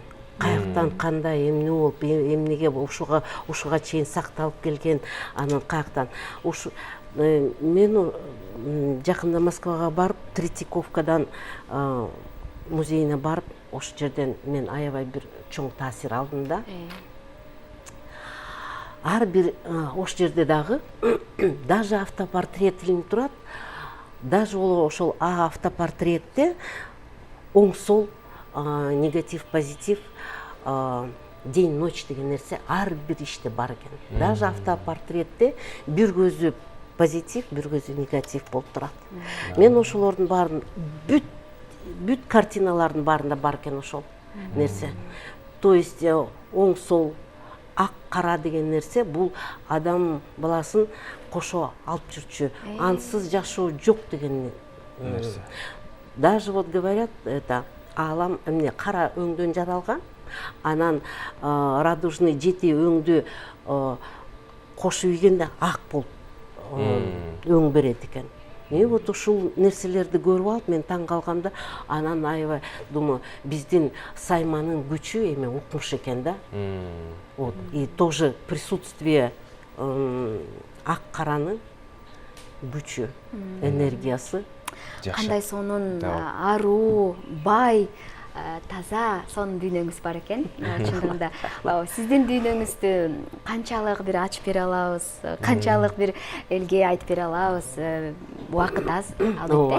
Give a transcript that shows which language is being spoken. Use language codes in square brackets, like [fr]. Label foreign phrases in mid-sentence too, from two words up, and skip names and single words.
[ky] Каяктан кандай эмне болуп, эмнеге ушуга чейин сакталып келген, анан каяктан мен жакында Москвага барып, Третьяковкадан музейине барып, ошол жерден мен аябай бир чоң таасир алдым да. Ар бир ошол жерде дагы даже автопортрет илинип турат. Даже ошол автопортретте оң сол, негатив, позитив, [ru] день, ночь [ky] деген нерсе ар бир иште бар экен. Даже автопортретте бир көзү позитив, бир көзү негатив болуп турат. Мен ошолордун баарын бүт картиналардын баарында бар экен ошол нерсе. [ru] То есть [ky] оң сол, ак кара деген нерсе бул адам баласын кошо алып жүрчү. Ансыз жашоо жок деген нерсе. [ru] Даже вот говорят, это [ky] алам эмне кара өңдөн жаралган, анан радужный жети өңдү кошуп ийгенде ак болуп өң берет экен. Вот ушул нерселерди көрүп алып мен таң калгам да, анан аябай думаю, биздин сайманын күчү эме укмуш экен да. [ru] Вот и тоже присутствие [ky] ак каранын күчү, энергиясы. Кандай сонун аруу, бай, таза сонун дүйнөңүз бар экен. Чындыгында сиздин дүйнөңүздү канчалык бир ачып бере алабыз, канчалык бир элге айтып бере алабыз, убакыт аз албетте.